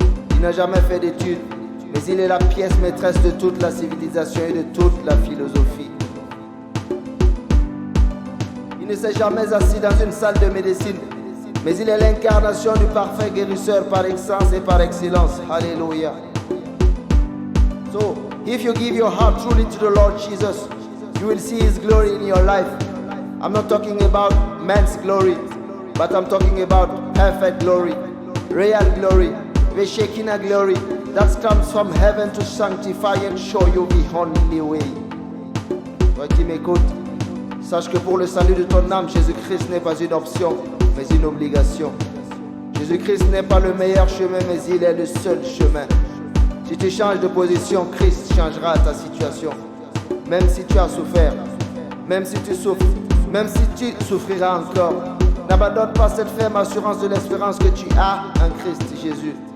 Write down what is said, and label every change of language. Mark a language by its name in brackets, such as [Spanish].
[French] Il n'a jamais fait d'études, mais il est la pièce maîtresse de toute la civilisation et de toute la philosophie. Il ne s'est jamais assis dans une salle de médecine, mais il est l'incarnation du parfait guérisseur par essence et par excellence. Alléluia. [English] So, if you give your heart truly to the Lord Jesus, you will see His glory in your life. I'm not talking about man's glory, but I'm talking about perfect glory, real glory, the Shekinah glory that comes from heaven to sanctify and show you the only way. [French] Toi qui m'écoutes, sache que pour le salut de ton âme, Jésus-Christ n'est pas une option, mais une obligation. Jésus-Christ n'est pas le meilleur chemin, mais il est le seul chemin. Si tu changes de position, Christ changera ta situation. Même si tu as souffert, même si tu souffres, même si tu souffriras encore, n'abandonne pas cette ferme assurance de l'espérance que tu as en Christ Jésus.